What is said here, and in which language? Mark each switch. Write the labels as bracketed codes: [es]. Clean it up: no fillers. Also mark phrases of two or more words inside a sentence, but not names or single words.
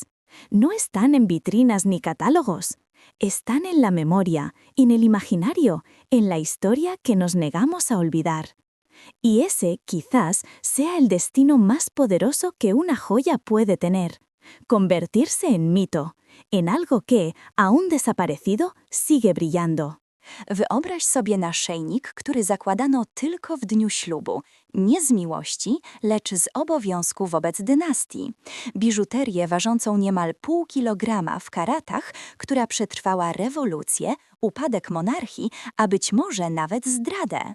[es] No están en vitrinas ni catálogos. Están en la memoria, en el imaginario, en la historia que nos negamos a olvidar. Y ese, quizás, sea el destino más poderoso que una joya puede tener: convertirse en mito, en algo que, aún desaparecido, sigue brillando. [pl] Wyobraź sobie naszyjnik, który zakładano tylko w dniu ślubu, nie z miłości, lecz z obowiązku wobec dynastii. Biżuterię ważącą niemal pół kilograma w karatach, która przetrwała rewolucję, upadek monarchii, a być może nawet zdradę.